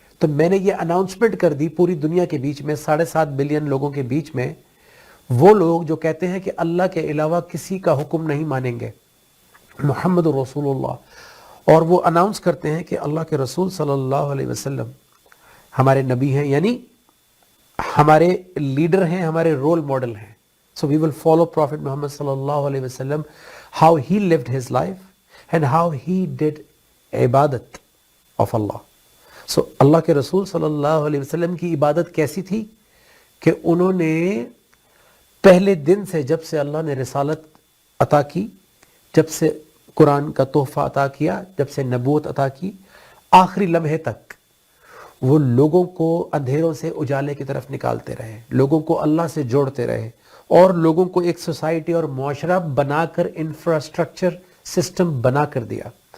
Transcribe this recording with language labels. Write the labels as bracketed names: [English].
[Urdu] تو میں نے یہ اناؤنسمنٹ کر دی پوری دنیا کے بیچ میں، 7.5 بلین لوگوں کے بیچ میں، وہ لوگ جو کہتے ہیں کہ اللہ کے علاوہ کسی کا حکم نہیں مانیں گے، محمد رسول اللہ، اور وہ اناؤنس کرتے ہیں کہ اللہ کے رسول صلی اللہ علیہ وسلم ہمارے نبی ہیں، یعنی ہمارے لیڈر ہیں، ہمارے رول ماڈل ہیں. [English] So we will follow Prophet Muhammad sallallahu alaihi wasallam, how he lived his life and how he did عبادت of Allah. [Urdu] So اللہ کے رسول صلی اللہ علیہ وسلم کی عبادت کیسی تھی کہ انہوں نے پہلے دن سے، جب سے اللہ نے رسالت عطا کی، جب سے قرآن کا تحفہ عطا کیا، جب سے نبوت عطا کی، آخری لمحے تک وہ لوگوں کو اندھیروں سے اجالے کی طرف نکالتے رہے، لوگوں کو اللہ سے جوڑتے رہے، اور لوگوں کو ایک سوسائٹی اور معاشرہ بنا کر، انفراسٹرکچر سسٹم بنا کر دیا.